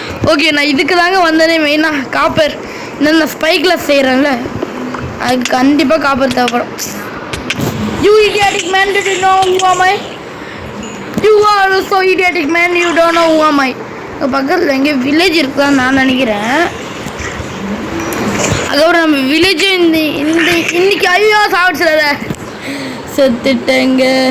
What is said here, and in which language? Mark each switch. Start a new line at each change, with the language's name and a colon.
Tamil: Okay, நான் இதுக்கு தாங்க வந்தேனே மெயினாக. காப்பர் இன்னும் நான் ஸ்பை கிளாஸ் செய்கிறேன்ல, அதுக்கு கண்டிப்பாக காப்பர் தேவைப்படும்.
English: You idiotic man, did you know who am I? You are so idiotic man, you don't know who am I.
Tamil: பக்கத்தில் எங்கே வில்லேஜ் இருக்குதான் நான் நினைக்கிறேன். அதுக்கப்புறம் நம்ம வில்லேஜ் இன்னைக்கு ஐயோ சாப்பிடுச்சுல செத்துட்டேங்க.